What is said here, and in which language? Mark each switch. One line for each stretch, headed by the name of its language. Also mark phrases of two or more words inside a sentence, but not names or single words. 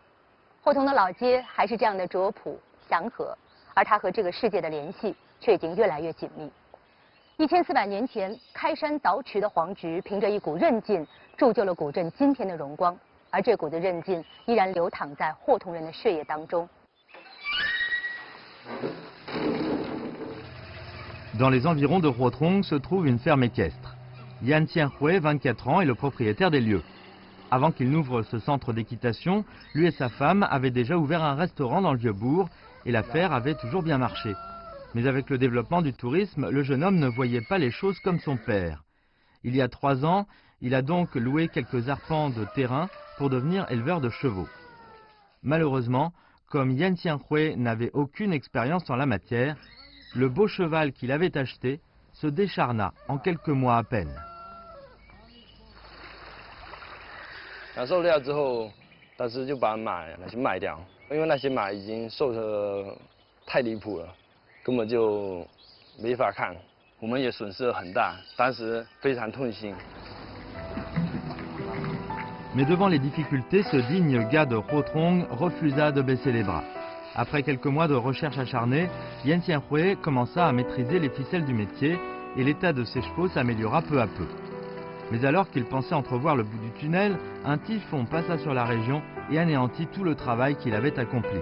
Chinese: 霍同的老街还是这样的拙朴祥和，而他和这个世界的联系却已经越来越紧密。1400年前，开山凿池的黄菊凭着一股韧劲，铸就了古镇今天的荣光，而这股子韧劲依然流淌在霍同人的血液当中。
French: Dans les environs de Huotrong se trouve une ferme équestre. Yan Tianhui, 24 ans, est le propriétaire des lieux. Avant qu'il n'ouvre ce centre d'équitation, lui et sa femme avaient déjà ouvert un restaurant dans le vieux bourg et l'affaire avait toujours bien marché. Mais avec le développement du tourisme, le jeune homme ne voyait pas les choses comme son père. Il y a 3 ans, il a donc loué quelques arpents de terrain pour devenir éleveur de chevaux. Malheureusement, comme Yan Xianhui n'avait aucune expérience en la matière, le beau cheval qu'il avait acheté se décharna en quelques mois à peine.
Chinese: 养受料之后，当时就把马拿去卖掉，因为那些马已经瘦得太离谱了，根本就没法看，我们也损失了很大，当时非常痛心。
French: Mais devant les difficultés, ce digne gars de Huotrong refusa de baisser les bras. Après quelques mois de recherche acharnée, Yan Xianhui commença à maîtriser les ficelles du métier et l'état de ses chevaux s'améliora peu à peu. Mais alors qu'il pensait entrevoir le bout du tunnel, un typhon passa sur la région et anéantit tout le travail qu'il avait accompli.